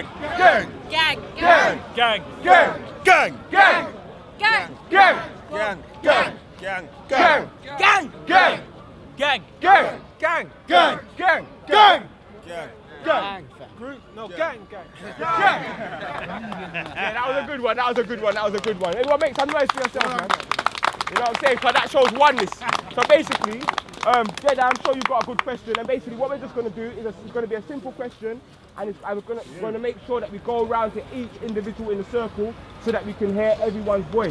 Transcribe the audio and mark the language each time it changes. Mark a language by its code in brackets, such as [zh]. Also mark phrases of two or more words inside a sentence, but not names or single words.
[en] Gang. Gang. Gang. gang, Gang. gang, Gang. Gang. Gang. gang, Gang. gang, Gang. gang, Gang. gang, Gang. gang, Gang. Gang. Gang. gang. Gang. Group, no, gang, gang. Yeah, that was a good one. That was a good one. That was a good one. Everyone make some noise for yourself, man. You know what I'm saying? Because that shows oneness. So basically, Jeda, I'm sure you've got a good question. And basically, what we're just going to do is it's going to be a simple question, and we're going to make sure that we go around to each individual in the circle so that we can hear everyone's voice.